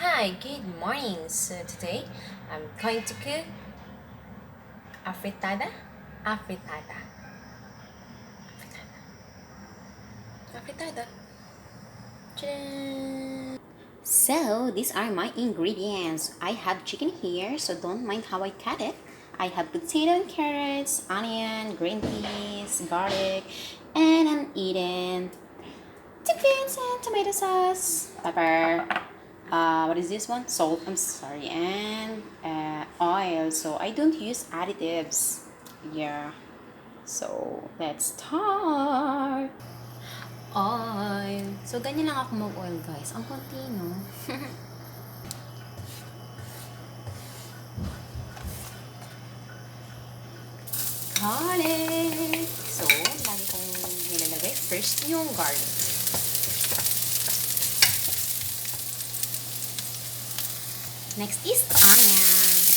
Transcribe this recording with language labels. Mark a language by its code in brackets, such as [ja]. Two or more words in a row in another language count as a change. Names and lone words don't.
[en] Hi, good morning. So today I'm going to cook afritada. Afritada. Afritada. Tadaan! So these are my ingredients. I have chicken here, so don't mind how I cut it. I have potato and carrots, onion, green peas, garlic, and I'm eating chickens and tomato sauce, pepper. What is this one? Salt. I'm sorry, and oil. So I don't use additives. Yeah. So let's start. Oil. [tl] So ganyan lang ako mag-oil, guys. Ang konti, no? Garlic. So lagi kong nilalagay first yung garlic. [en] Next is onion.